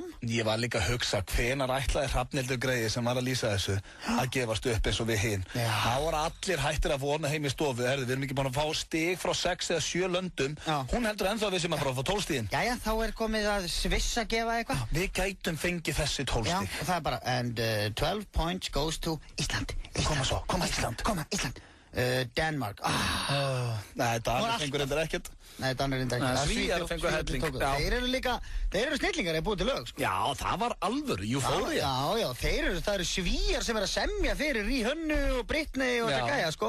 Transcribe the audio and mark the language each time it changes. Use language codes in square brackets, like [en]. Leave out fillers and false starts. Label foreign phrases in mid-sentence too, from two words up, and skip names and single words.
[is] Ég var líka að hugsa hvenar ætlaði Hrafnhildur Greiði sem var að lýsa þessu að gefast upp eins og við hin. Þá voru allir hættir að vona heim í stofu, við erum ekki búin að fá stig frá 6 eða 7 löndum. Hún heldur ennþá að við sem að fá 12 stigin. Jæja, þá komið að Sviss að gefa eitthvað. Við gætum fengið þessi 12 stig. Já, og það bara, [en] and 12 points goes to Ísland. [is] Koma Ísland. Denmark. Nei, Danir fengur reyndar ekkert. Nei, Danir reyndar ekkert. Svíjar fengur helling. Þeir eru snillingar að búið til lög, sko. Já, það var alvöru, Euphoria. Já, það eru Svíjar sem að semja fyrir Ríhönnu og Britney og þetta gæja, sko.